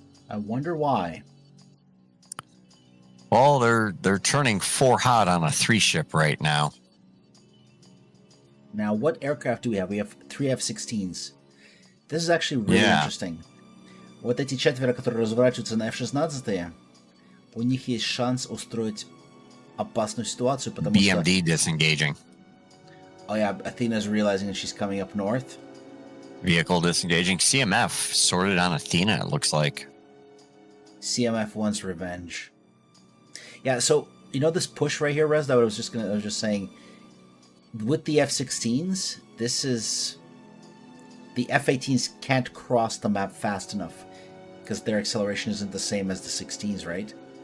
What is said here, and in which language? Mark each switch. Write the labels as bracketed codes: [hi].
[en] I wonder why. Well, they're turning 4 hot on a 3-ship right now. Now, what aircraft do we have? We have 3 F-16s. This is actually really interesting. [ru] Вот эти 4, которые разворачиваются на F-16, у них есть шанс устроить опасную ситуацию, потому [en] BMD disengaging. Oh yeah, Athena's realizing that she's coming up north. Vehicle disengaging. CMF sorted on Athena, it looks like. CMF wants revenge. Yeah, so you know this push right here, Rez, that I was just saying, with the F-16s, this is the F-18s can't cross the map fast enough because their acceleration isn't the same as the 16s, right?